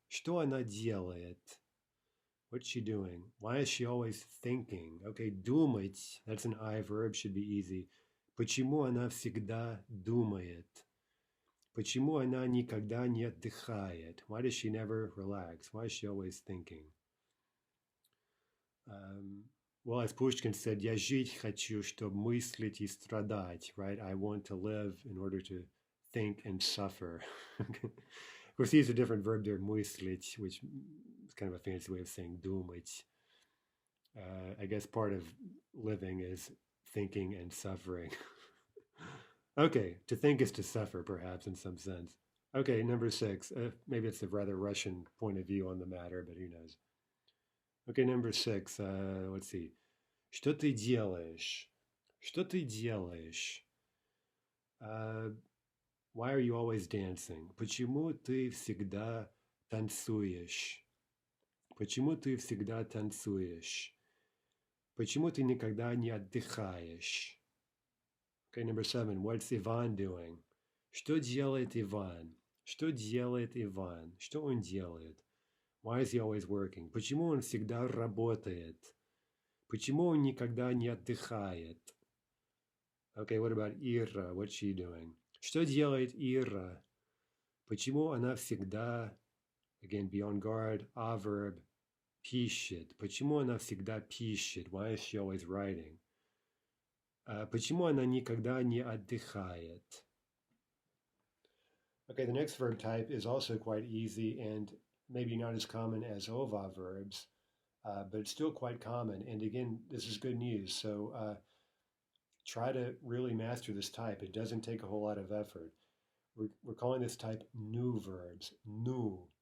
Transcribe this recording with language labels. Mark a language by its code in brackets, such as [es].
[ru] Что она делает? [en] What's she doing? Why is she always thinking? Okay, думать, that's an I verb, should be easy. [ru] Почему она всегда думает? Почему она никогда не отдыхает? [en] Why does she never relax? Why is she always thinking? Well, as Pushkin said, [ru] я жить хочу, чтобы мыслить и страдать, [en] right? I want to live in order to think and suffer. Of course, these are different verb there, мыслить, which is kind of a fancy way of saying думать. I guess part of living is thinking and suffering. Okay, to think is to suffer, perhaps, in some sense. Okay, number 6. Maybe it's a rather Russian point of view on the matter, but who knows? Okay, number 6. Let's see. [ru] Что ты делаешь? Что ты делаешь? [en] Why are you always dancing? [ru] Почему ты всегда танцуешь? Почему ты всегда танцуешь? Почему ты никогда не отдыхаешь? [en] Okay, number 7. What's Ivan doing? [ru] Что делает Иван? Что делает Иван? Что он делает? [en] Why is he always working? [ru] Почему он всегда работает? Почему он никогда не отдыхает? [en] Okay, what about Ира? What's she doing? [ru] Что делает Ира? Почему она всегда, [en] again, be on guard, a verb, [ru] пишет? Почему она всегда пишет? [en] Why is she always writing? [ru] Почему она никогда не отдыхает? [en] Okay, the next verb type is also quite easy and maybe not as common as ova verbs, but it's still quite common. And again, this is good news. So try to really master this type. It doesn't take a whole lot of effort. We're calling this type new verbs, new.